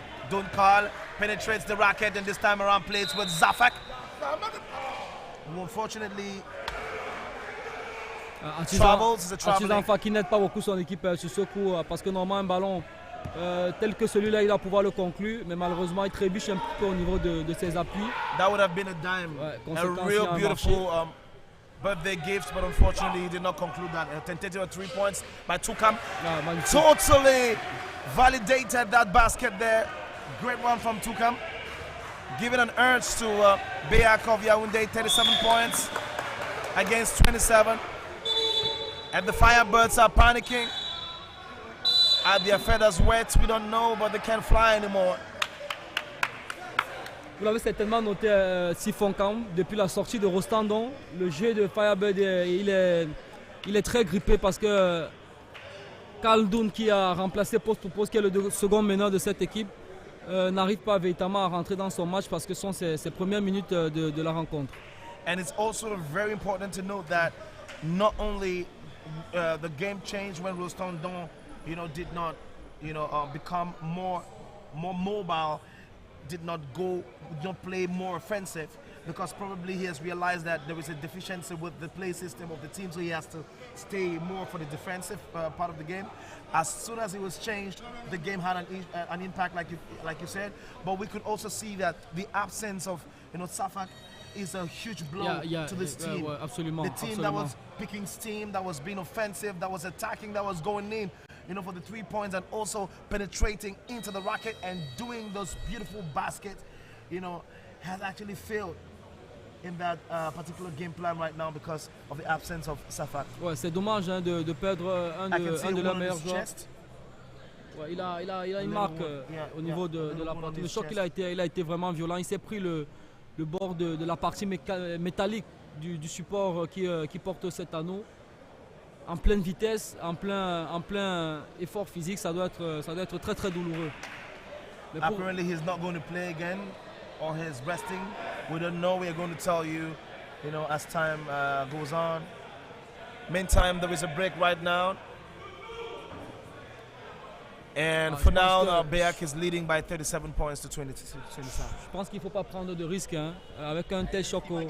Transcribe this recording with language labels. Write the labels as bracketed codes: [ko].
[en] Dunkal penetrates the racket, and this time around plays with Zafak. Who unfortunately travels. [fr] Zamfak qui n'aide pas beaucoup son équipe sur ce coup, parce que normalement un ballon tel que celui-là, il va pouvoir le conclure, mais malheureusement il trébuche un peu au niveau de ses appuis. [en] That would have been a dime, a real beautiful birthday gift, but unfortunately he did not conclude that. A tentative of 3 points by Toucam. Totally validated that basket there. Great one from Toucam. Giving an urge to BEAC of Yaoundé, 37 points against 27. And the Firebirds are panicking. Are their feathers wet? We don't know, but they can't fly anymore. [fr] Vous l'avez certainement noté, Sifonkam, depuis la sortie de Rostandon, le jeu de Firebird, il est très grippé parce que Kaldoun, qui a remplacé poste pour poste, qui est le second meneur de cette équipe, n'arrive pas véritablement à rentrer dans son match parce que ce sont ses premières minutes de la rencontre. [en] And it's also very important to note that not only the game changed when Rostandon, did not, become more mobile, did not play more offensive, because probably he has realized that there is a deficiency with the play system of the team, so he has to stay more for the defensive part of the game. As soon as it was changed, the game had an impact, like you said. But we could also see that the absence of Safak is a huge blow to this team. [fr] Absolument, [en] the team that was picking steam, that was being offensive, that was attacking, that was going in, for the 3 points, and also penetrating into the racket and doing those beautiful baskets, has actually failed in that particular game plan right now because of the absence of Safak. [fr] Ouais, c'est dommage de perdre un de leurs meilleurs joueurs. Ouais, il a une marque au niveau de la poitrine. Le choc, il a été vraiment violent. Il s'est pris le bord de la partie métallique du support qui porte cet anneau. En pleine vitesse, en plein effort physique, ça doit être très très douloureux. [en] Apparently he's not going to play again, or he's resting. We don't know. We are going to tell you, as time goes on. Meantime, there is a break right now. And for now, BEAC is leading by 37 points to 27. [fr] Je pense qu'il ne faut pas prendre de risques avec un tel choc.